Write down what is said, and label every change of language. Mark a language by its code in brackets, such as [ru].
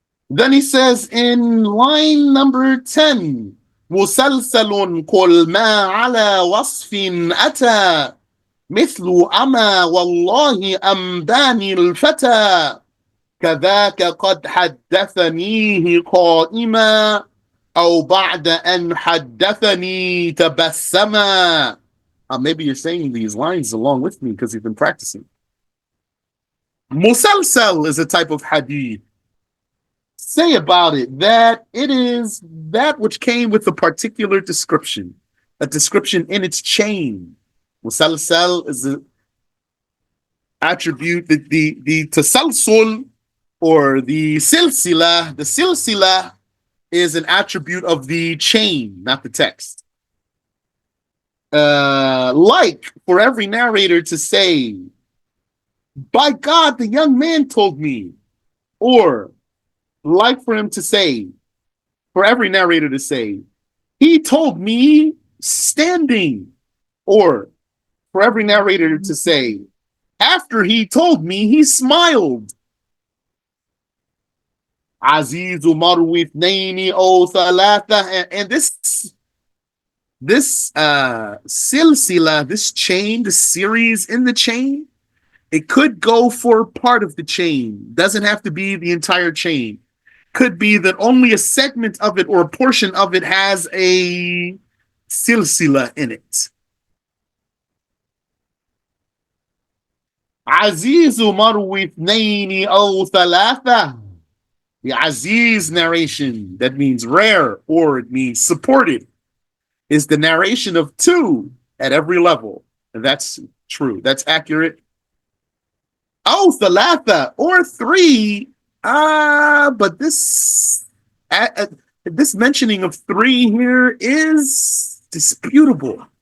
[en] Then he says in line number 10, [ar] مسلسل كل ما على وصف أتى مثل أما والله أمداني الفتى كذاك قد حدثنيه قائما أو بعد أن حدثني تبسما. [en] Maybe you're saying these lines along with me because you've been practicing. Musalsal is a type of hadith. Say about it that it is that which came with a particular description, a description in its chain. Musalsal is an attribute that the tasalsul or the silsila is an attribute of the chain, not the text. Like for every narrator to say, by God, the young man told me, or like for him to say, for every narrator to say, he told me standing, or for every narrator to say, after he told me, he smiled. [ar] عزيز مروي اثنين أو ثلاثة. [en] And this silsila, this chain, this series in the chain, it could go for part of the chain. Doesn't have to be the entire chain. Could be that only a segment of it or a portion of it has a silsila in it. [ar] عزيز مروي اثنين أو ثلاثة. [en] The Aziz narration, that means rare or it means supported, is the narration of two at every level. And that's true. That's accurate. Oh, thalatha, or three. But this mentioning of three here is disputable.